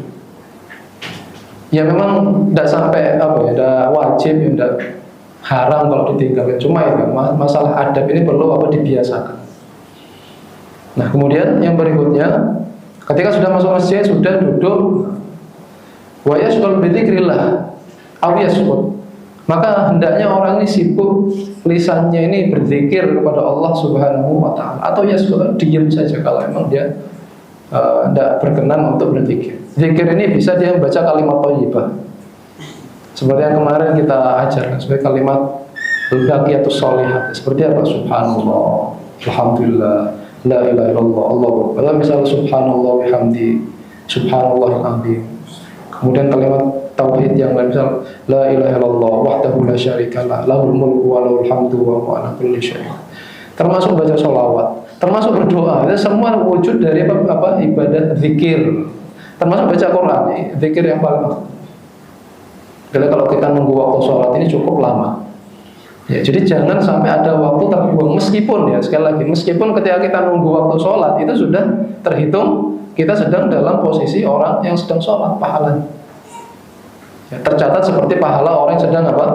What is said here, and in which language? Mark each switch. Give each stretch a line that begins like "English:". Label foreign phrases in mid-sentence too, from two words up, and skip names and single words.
Indonesian: Ya memang tidak sampai tidak wajib, tidak haram kalau ditinggalkan. Cuma ya masalah adab ini perlu dibiasakan. Nah kemudian yang berikutnya, ketika sudah masuk masjid sudah duduk,
Arabic: ويشتغل بذكر الله أو يسكت,
Indonesian: Maka hendaknya orang ini sibuk lisannya ini berzikir kepada
Arabic: الله سبحانه وتعالى,
Indonesian: atau ya sudah diam saja kalau memang dia tidak berkenan untuk berzikir. Zikir ini bisa dia membaca kalimat thayyibah, seperti yang kemarin kita ajarkan sebagai kalimat
Arabic: الباقيات الصالحات.
Indonesian: Seperti apa?
Arabic: سبحان الله، الحمد لله، لا إله إلا الله، الله أكبر. Misalnya سبحان الله وبحمده، سبحان الله العظيم.
Indonesian: Kemudian kalimat tauhid yang lain, misal
Arabic: لا إله إلا الله وحده لا شريك له، له الملك وله الحمد وهو على كل شيء'.
Indonesian: Termasuk baca sholawat, termasuk berdoa. Itu semua wujud dari apa ibadah zikir. Termasuk baca Quran, zikir yang paling. Jadi kalau kita nunggu waktu sholat ini cukup lama. Ya, jadi jangan sampai ada waktu terbuang, meskipun ya sekali lagi, meskipun ketika kita nunggu waktu sholat itu sudah terhitung kita sedang dalam posisi orang yang sedang sholat, pahalanya ya, tercatat seperti pahala orang yang sedang apa?